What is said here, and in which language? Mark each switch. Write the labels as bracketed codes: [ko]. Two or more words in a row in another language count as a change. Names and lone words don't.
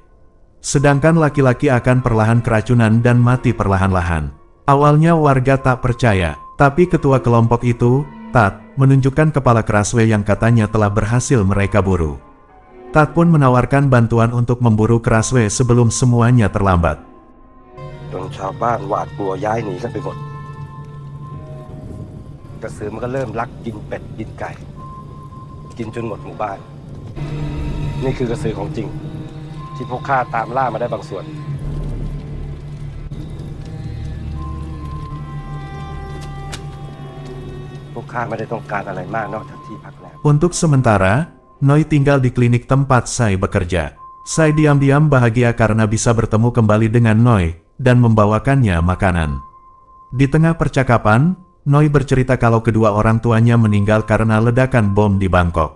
[id] Sedangkan laki-laki akan perlahan keracunan dan mati perlahan-lahan. Awalnya warga tak percaya, tapi ketua kelompok itu, Tat, menunjukkan kepala Kraswe yang katanya telah berhasil mereka buru. Tat pun menawarkan bantuan untuk memburu Kraswe sebelum semuanya terlambat. [th] จนชาวบ้านหวาดกลัวย้ายหนีกันไปหมดกระสือมันก็เริ่มลักกินเป็ดกินไก่กินจนหมดหมู่บ้านนี่คือกระสือของจริงที่พวกข้าตามล่ามาได้บางส่วนพวกข้าไม่ได้ต้องการอะไรมากนอกจากที่พักแรม [id] Untuk sementara, Noi tinggal di klinik tempat Sai bekerja. Sai diam-diam bahagia karena bisa bertemu kembali dengan Noi, dan membawakannya makanan. Di tengah percakapan, Noi bercerita kalau kedua orang tuanya meninggal karena ledakan bom di Bangkok.